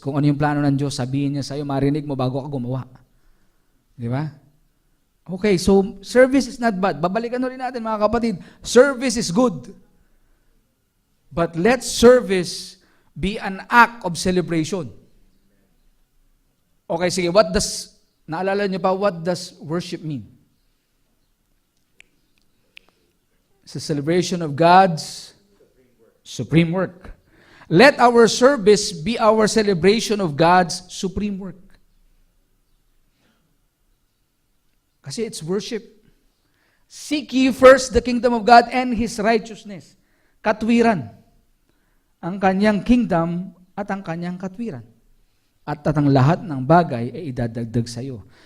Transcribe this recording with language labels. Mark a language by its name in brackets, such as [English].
[Filipino] Kung ano yung plano ng Diyos, sabihin niya sa'yo, marinig mo bago ka gumawa. Diba? [English] Okay, so service is not bad. [Filipino] Babalikan na rin natin, mga kapatid. [English] Service is good. But let service be an act of celebration. Okay, [Filipino] sige, naalala niyo pa, [English] what does worship mean? It's a celebration of God's supreme work. Let our service be our celebration of God's supreme work. [Filipino] Kasi [English] it's worship. Seek ye first the kingdom of God and His righteousness. [Filipino] Katwiran. Ang kanyang kingdom at ang kanyang katwiran. At ang lahat ng bagay ay idadagdag sa iyo.